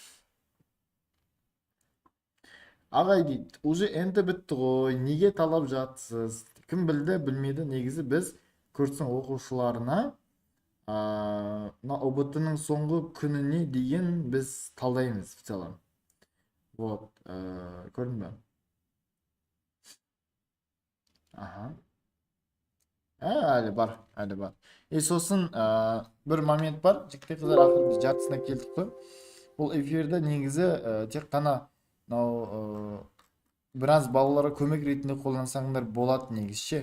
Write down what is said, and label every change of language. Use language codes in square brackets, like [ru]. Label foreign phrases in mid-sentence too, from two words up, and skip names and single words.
[kk] Ағай дейді, уже енді бітті ғой, неге талап жатсыз? Кім білді, білмеді, негізі біз курстың оқушыларына ұбт-ның соңғы күніне дейін біз талдаймыз [ru] в целом. [kk] Вот, көрдің бе? Әлі бар. И сосын бір момент бар, жігіттер қыздар, ақыры біз жартысына келдік қой. Бұл эфирді негізі тек қана біраз балаларға көмек ретінде қолдансаңдар болады негізше.